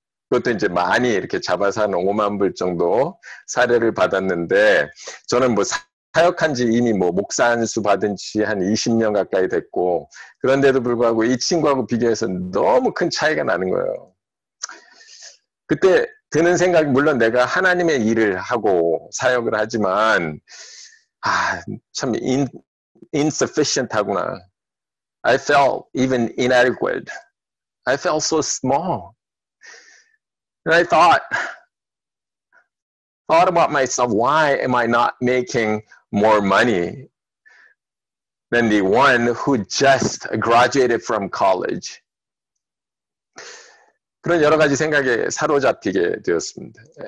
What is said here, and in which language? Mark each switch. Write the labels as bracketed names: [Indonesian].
[Korean] 그것도 이제 많이 이렇게 잡아서 한 5만 불 정도 사례를 받았는데 저는 뭐 사역한 지 이미 뭐 목사 안수 받은 지 한 20년 가까이 됐고 그런데도 불구하고 이 친구하고 비교해서 너무 큰 차이가 나는 거예요. 그때 드는 생각이 물론 내가 하나님의 일을 하고 사역을 하지만 참 insufficient 하구나. [English] I felt even inadequate. I felt so small. And I thought about myself, why am I not making more money than the one who just graduated from college? [Korean] 그런 여러 가지 생각에 사로잡히게 되었습니다.